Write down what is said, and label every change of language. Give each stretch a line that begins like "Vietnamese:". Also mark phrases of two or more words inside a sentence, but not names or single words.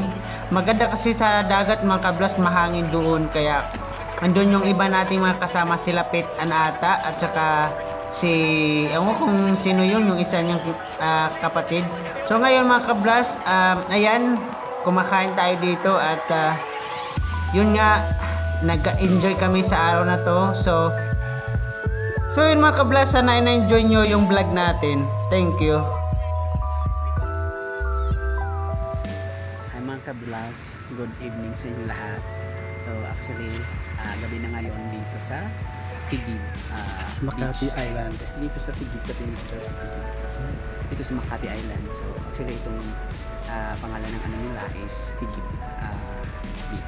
Filipino: Maganda kasi sa dagat mga kablas, mahangin doon, kaya andun yung iba nating mga kasama, sila Pit Anata at saka ewan ko kung sino yun, yung isa niyang kapatid. So ngayon mga kablas, ayan, kumakain tayo dito at yun nga, nag-enjoy kami sa araw na to. So yun mga kablas, sana na-enjoy nyo yung vlog natin.
English: Thank you.
Filipino: Hi mga kablas,
English: good evening
Filipino: sa inyo lahat.
English: So actually,
Filipino: gabi na ngayon dito sa Tigib, Makati Island. dito sa Tigib kasi dito sa Makati Island.
English: So actually
Filipino: itong pangalan ng ano nila is Tigib Beach.